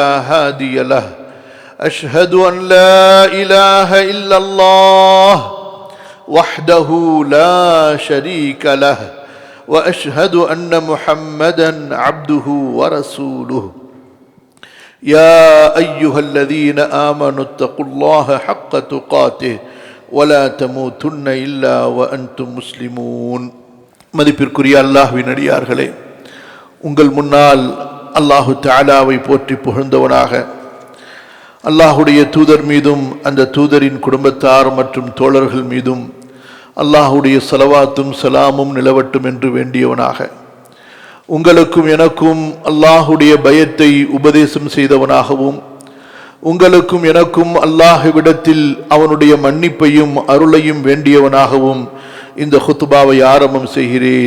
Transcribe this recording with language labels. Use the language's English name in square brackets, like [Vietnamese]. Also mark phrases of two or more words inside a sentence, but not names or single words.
[Arabic] هادي له أشهد أن لا إله إلا الله وحده لا شريك له وأشهد أن محمدًا عبده ورسوله يا أيها الذين آمنوا اتقوا الله حق تقاته ولا تموتن إلا وأنتم مسلمون. [Tamil] மதிப்பிற்குரிய அல்லாஹ்வின் அடியார்களே, உங்கள் முன்னால் அல்லாஹு தஆலாவை போற்றி புகழ்ந்தவனாக அல்லாஹுடைய தூதர் மீதும் அந்த தூதரின் குடும்பத்தார் மற்றும் தோழர்கள் மீதும் அல்லாஹுடைய ஸலவாத்தும் ஸலாமும் நிலவட்டும் என்று வேண்டியவனாக உங்களுக்கும் எனக்கும் அல்லாஹுடைய பயத்தை உபதேசம் செய்தவனாகவும் உங்களுக்கும் எனக்கும் அல்லாஹ்விடத்தில் அவனுடைய மன்னிப்பையும் அருளையும் வேண்டியவனாகவும் இந்த குத்பாவை ஆரம்பம் செய்கிறேன்.